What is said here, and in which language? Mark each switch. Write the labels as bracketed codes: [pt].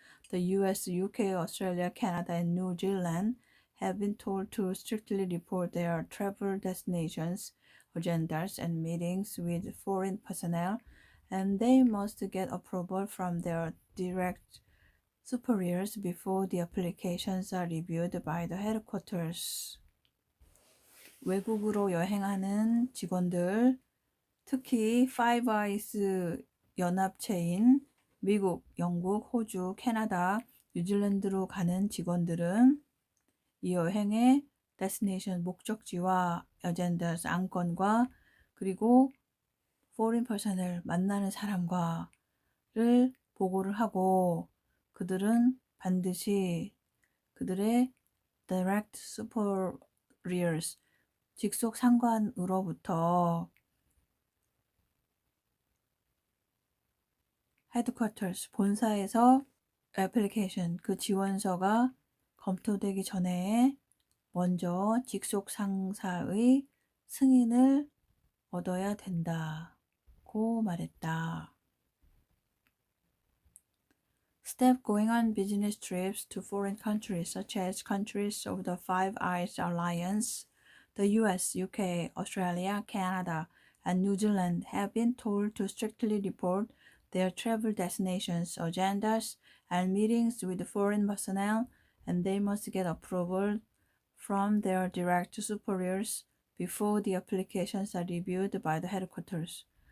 [en] the US, UK, Australia, Canada, and New Zealand have been told to strictly report their travel destinations, agendas, and meetings with foreign personnel, and they must get approval from their direct superiors before the applications are reviewed by the headquarters. [ko] 외국으로 여행하는 직원들, 특히 Five Eyes 연합체인 미국, 영국, 호주, 캐나다, 뉴질랜드로 가는 직원들은 이 여행의 destination, 목적지와 agendas, 안건과 그리고 [en] foreign personnel, [ko] 만나는 사람과를 보고를 하고, 그들은 반드시 그들의 [en] direct superiors, [ko] 직속 상관으로부터 headquarters, 본사에서 application, 그 지원서가 검토되기 전에 먼저 직속 상사의 승인을 얻어야 된다고 말했다. [en] Step going on business trips to foreign countries such as countries of the Five Eyes Alliance, the US, UK, Australia, Canada, and New Zealand have been told to strictly report their travel destinations, agendas, and meetings with foreign personnel, and they must get approval from their direct superiors before the applications are reviewed by the headquarters.